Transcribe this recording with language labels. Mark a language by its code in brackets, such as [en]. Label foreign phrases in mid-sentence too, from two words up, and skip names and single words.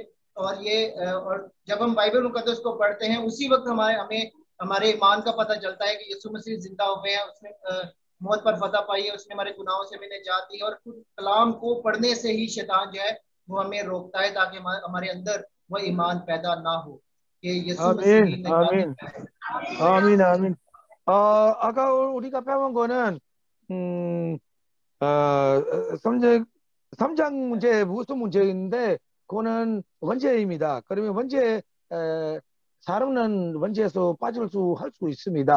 [ur] اور جب ہم بائبل مقدس کو پڑھتے ہیں اسی وقت ہمیں ہمارے ایمان کا پتا چلتا ہے کہ یسوع مسیح زندہ ہوئے ہیں، اس نے موت پر فتح پائی ہے، اس نے ہمارے گناہوں سے ہمیں نجات دی ہے. اور خود کلام کو پڑھنے سے ہی شیطان جو ہے وہ ہمیں روکتا ہے تاکہ ہمارے اندر وہ ایمان پیدا نہ ہو کہ یسوع مسیح [ko] 아멘, [ur] निजात [ko] 아멘, [ur] है। [ko] 아멘, 아멘. 아까 우리가 배운 거는 삼장 문제 무슨 문제인데 그거는 원죄입니다. 그러면 원죄 사람은 원죄에서 빠질 할 수 있습니다.